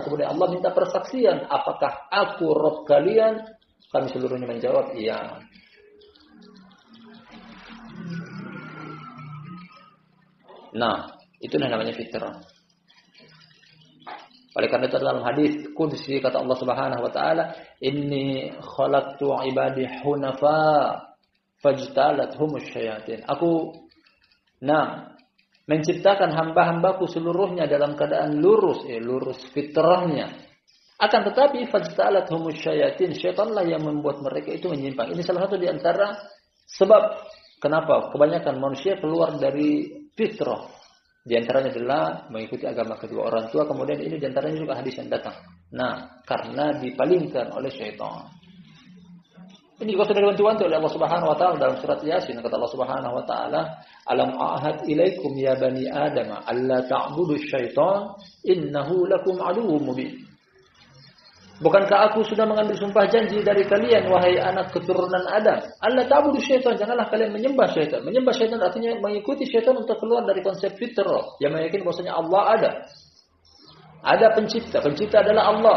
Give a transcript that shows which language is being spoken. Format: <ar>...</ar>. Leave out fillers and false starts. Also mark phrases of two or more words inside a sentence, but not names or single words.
<id>Kemudian Allah minta persaksian, apakah aku Rabb kalian? Kami seluruhnya menjawab, iya. Itulah namanya fitrah. Oleh karena itu dalam hadis qudsi kata Allah</id> <ar>سبحانه وتعالى, "إني خلقت عبادي حنفاء فاجتالتهم الشياطين."</ar> <id>Aku menciptakan hamba-hambaku seluruhnya dalam keadaan lurus fitrahnya. Akan tetapi</id> <ar>فاجتالتهم الشياطين,</ar> <id>syaitanlah yang membuat mereka itu menyimpang. Ini salah satu di antara sebab kenapa kebanyakan manusia keluar dari fitrah. Di antaranya adalah mengikuti agama kedua orang tua. Kemudian ini di antaranya juga hadis yang datang. Karena dipalingkan oleh syaitan. Ini juga sudah diwanti-wanti oleh Allah</id> <ar>سبحانه وتعالى</ar> <id>dalam surat Yasin.</id> <ar>Kata Allah سبحانه وتعالى, "ألم أعهد إليكم يا بني آدم ألا تعبدوا الشيطان إنه لكم عدو مبين."</ar> <id>Bukankah aku sudah mengambil sumpah janji dari kalian, wahai anak keturunan Adam?</id> <ar>ألا تعبدوا الشيطان,</ar> <id>janganlah kalian menyembah syaitan. Menyembah syaitan artinya mengikuti syaitan untuk keluar dari konsep fitrah. Yang meyakini bahwasanya Allah ada. Ada pencipta. Pencipta adalah Allah.</id>